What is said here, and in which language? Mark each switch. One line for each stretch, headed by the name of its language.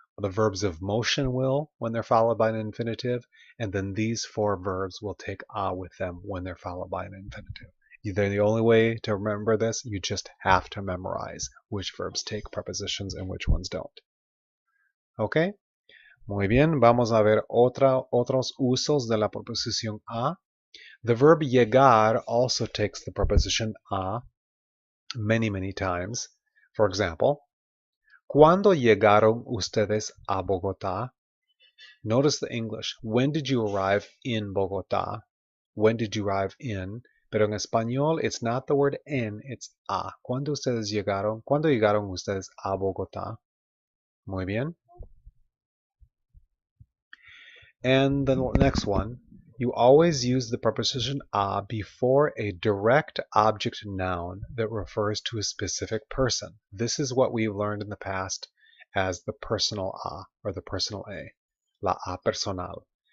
English: The verbs of motion will when they're followed by an infinitive, and then these 4 verbs will take a with them when they're followed by an infinitive. They're the only way to remember this. You just have to memorize which verbs take prepositions and which ones don't. ¿Ok?
Spanish: Muy bien, vamos a ver otros usos de la preposición a.
English: The verb llegar also takes the preposition a many, many times. For example,
Spanish: ¿Cuándo llegaron ustedes a Bogotá?
English: Notice the English. When did you arrive in Bogotá? When did you arrive in?
Spanish: Pero en español,
English: it's not the word en, it's a.
Spanish: ¿Cuándo llegaron ustedes a Bogotá? Muy bien.
English: And the next one, you always use the preposition a before a direct object noun that refers to a specific person. This is what we've learned in the past as the personal a, or the personal a,
Spanish: la a personal.